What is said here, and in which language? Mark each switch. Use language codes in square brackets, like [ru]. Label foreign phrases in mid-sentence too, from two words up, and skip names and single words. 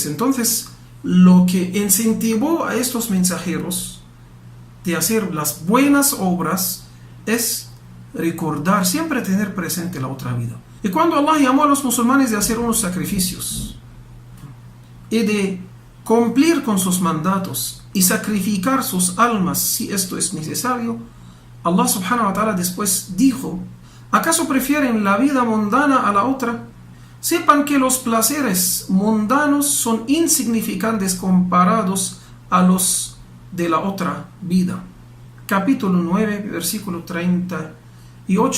[es] Entonces, lo que incentivó a estos mensajeros de hacer las buenas obras es recordar, siempre tener presente la otra vida. Y cuando Allah llamó a los musulmanes de hacer unos sacrificios y de cumplir con sus mandatos y sacrificar sus almas si esto es necesario, Allah [ar] سبحانه وتعالى [es] después dijo: ¿acaso prefieren la vida mundana a la otra? Sepan que los placeres mundanos son insignificantes comparados a los de la otra vida. Capítulo 9, versículo 38.